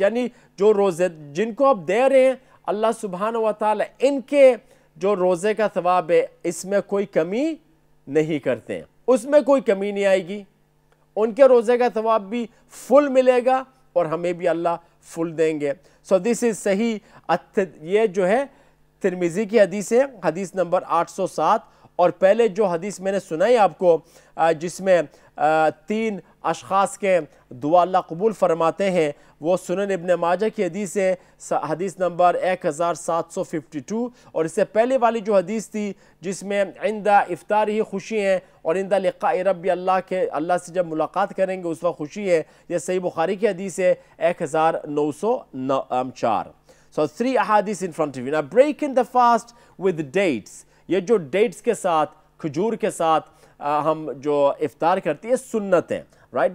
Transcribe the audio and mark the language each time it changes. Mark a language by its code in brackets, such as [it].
[hi] यानी जो रोज़े जिनको आप दे रहे हैं अल्लाह सुब्हानहू व तआला इनके जो रोज़े का थवाब है इसमें कोई कमी नहीं करते हैं, उसमें कोई कमी नहीं आएगी, उनके रोज़े का थवाब भी फुल मिलेगा और हमें भी अल्लाह फुल देंगे. [en] so this is [hi] सही. ये जो है तिरमिज़ी की हदीस है, हदीस नंबर 807. और पहले जो हदीस मैंने सुनाई आपको जिसमें 3 अशख़ास के दुआ अल्लाह कबूल फरमाते हैं, वो सुनन इब्न माजा की हदीस है, हदीस नंबर 1752. और इससे पहले वाली जो हदीस थी जिसमें इंदा इफ्तार ही खुशी है और इंदा लिक़ाए रब्बी, अल्लाह से जब मुलाकात करेंगे उस वक्त खुशी है, यह सही बुखारी की हदीस है 1904. [en] So 3 ahadith in front of you. Now breaking the fast with dates. [hi] ये जो dates के साथ, खजूर के साथ हम जो इफ्तार करती है सुन्नत है, right?